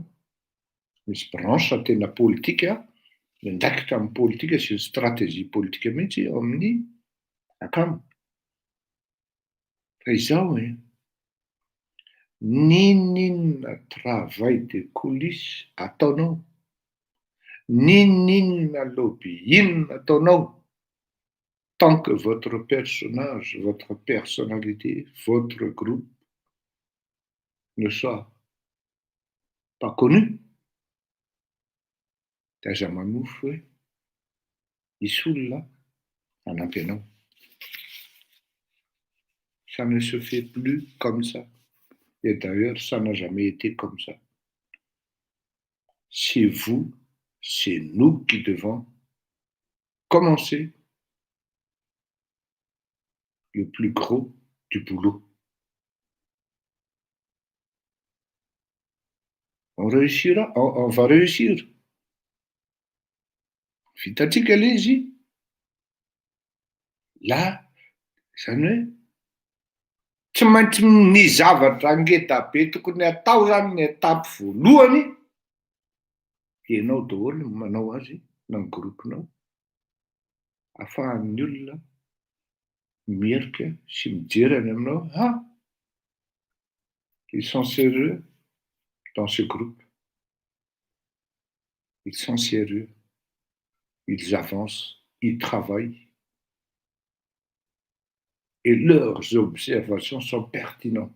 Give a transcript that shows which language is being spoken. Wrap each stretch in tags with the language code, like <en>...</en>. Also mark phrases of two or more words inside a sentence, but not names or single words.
<mg>Misy branche tena politika miandraikitra amin'ny politika sy ny stratégie politika mihitsy ao amin'ny akama. Fa izao ninona</mg> <fr>travail de coulisse</fr> <mg>ataonao, ninona lobby inona ataonao,</mg> <fr>tant que votre personnage, votre personnalité, votre groupe ne soit pas connu,</fr> <mg>dia aza manofy hoe misy olona hanampy anao.</mg> <fr>Ça ne se fait plus comme ça. Et d'ailleurs, ça n'a jamais été comme ça. C'est vous, c'est nous qui devons commencer le plus gros du boulot. On réussira, on va réussir.</fr> <mg>Vitatsika ilay izy. La zany hoe tsy maintsy ny zavatra ngeda be tokony atao zany ny etapy voalohany dia ianao daholo no manao azy na ny gropinao ahafahan'ny olona mierika sy mijery any aminao.</mg> <fr>Ils sont sérieux dans ce groupe. Ils sont sérieux. ils avancent, ils travaillent, et leurs observations sont pertinentes.</fr>